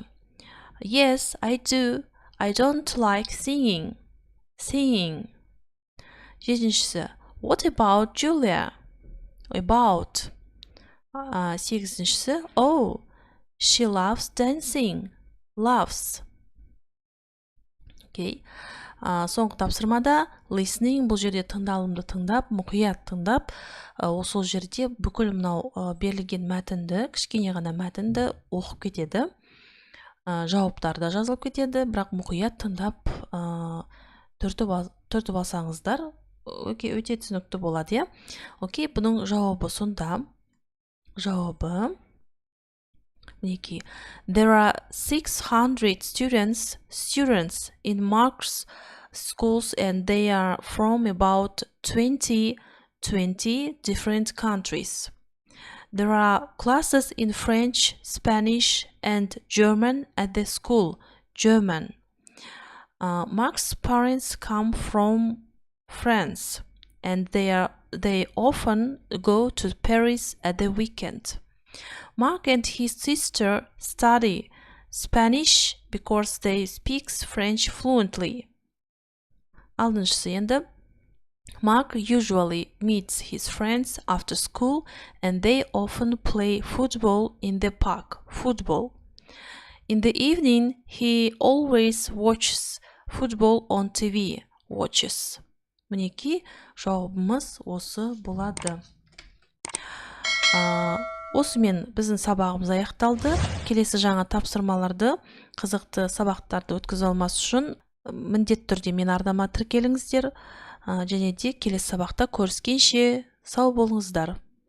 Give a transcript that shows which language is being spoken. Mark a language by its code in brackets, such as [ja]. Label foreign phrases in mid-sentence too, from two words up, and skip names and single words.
[en] Yes, I do. I don't like singing. [kk] Singing. Жетіншісі. [en] What about Julia? About. Сегізіншісі. Oh, she loves dancing. Loves. Okay. [kk] Соңғы тапсырмада listening, бұл жерде тыңдалымды тыңдап, мұқият тыңдап, сол жерде бүкіл мынау берілген мәтінді, кішкене ғана мәтінді оқып кетеді. Жауаптар да жазылып кетеді, бірақ мұқият тыңдап түртіп алсаңыздар, өте түсінікті болады, иә? Окей, бұның жауабы сонда. Жауабы мінекей. [en] There are 600 students in Mark's schools and they are from about 20 different countries. There are classes in French, Spanish and German at the school. German. Mark's parents come from France and they often go to Paris at the weekend. Mark and his sister study Spanish because they speak French fluently. [kk] Алтыншысы енді. [en] Mark usually meets his friends after school and they often play football in the park. Football. In the evening, he always watches football on TV. Watches. [kk] Мінекей жауабымыз осы болады. Осымен біздің сабағымыз аяқталды. Келесі жаңа тапсырмаларды, қызықты сабақтарды өткізе алмас үшін міндетті түрде мен арнама тіркеліңіздер. Және де келесі сабақта көріскенше сау болыңыздар.